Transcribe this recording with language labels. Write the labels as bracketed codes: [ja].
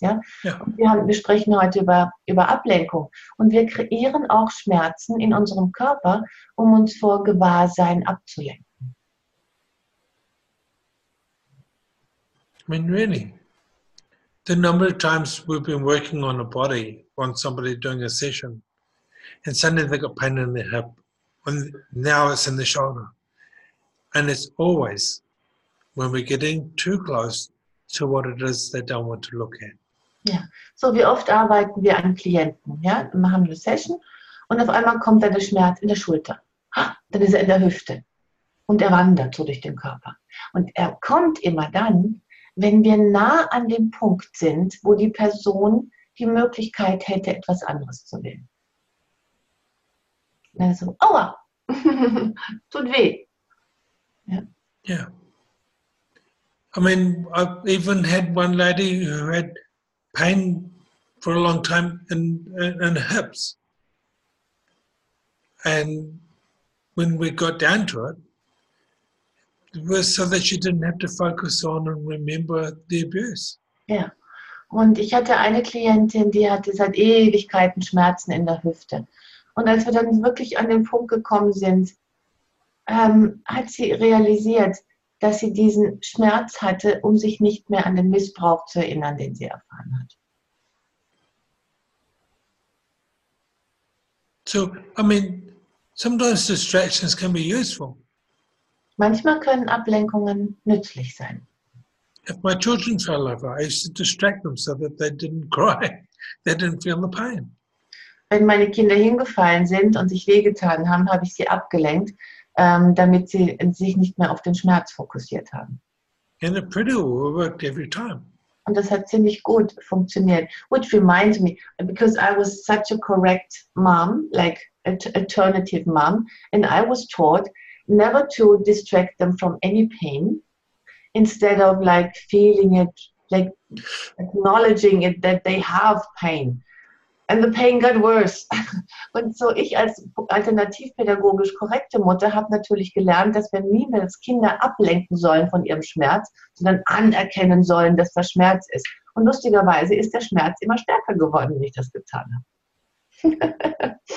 [de] Ja? Ja. Und wir sprechen heute über Ablenkung. Und wir kreieren auch Schmerzen in unserem Körper, um uns vor Gewahrsein abzulenken. [en] I mean, really, the number of times we've been working on a body, on somebody doing a session, and suddenly they got pain in their hip, and now it's in the shoulder. And it's always when we're getting too close to what it is they don't want to look at. [de] Ja, so wie oft arbeiten wir an Klienten, ja, wir machen eine Session und auf einmal kommt dann der Schmerz in der Schulter. Dann ist er in der Hüfte und er wandert so durch den Körper. Und er kommt immer dann, wenn wir nah an dem Punkt sind, wo die Person die Möglichkeit hätte, etwas anderes zu wählen. Also, aua, tut weh. Ja. [en] Yeah. I mean, I've even had one lady who had pain for a long time in her hips. And when we got down to it, it was so that she didn't have to focus on and remember the abuse. [de] Ja. Und ich hatte eine Klientin, die hatte seit Ewigkeiten Schmerzen in der Hüfte. Und als wir dann wirklich an den Punkt gekommen sind, hat sie realisiert, dass sie diesen Schmerz hatte, um sich nicht mehr an den Missbrauch zu erinnern, den sie erfahren hat. [en] So, I mean, sometimes distractions can be useful. [de] Manchmal können Ablenkungen nützlich sein. [en] If my children fell over, I used to distract them so that they didn't cry, they didn't feel the pain. [de] Wenn meine Kinder hingefallen sind und sich wehgetan haben, habe ich sie abgelenkt, damit sie sich nicht mehr auf den Schmerz fokussiert haben. [en] And it pretty well worked every time. [de] Und das hat ziemlich gut funktioniert. [en] Which reminds me, because I was such a correct mom, like alternative mom, and I was taught never to distract them from any pain, instead of like feeling it, like acknowledging it that they have pain. And the pain got worse. [de] Und so ich als alternativpädagogisch korrekte Mutter habe natürlich gelernt, dass wir niemals Kinder ablenken sollen von ihrem Schmerz, sondern anerkennen sollen, dass das Schmerz ist. Und lustigerweise ist der Schmerz immer stärker geworden, wenn ich das getan habe.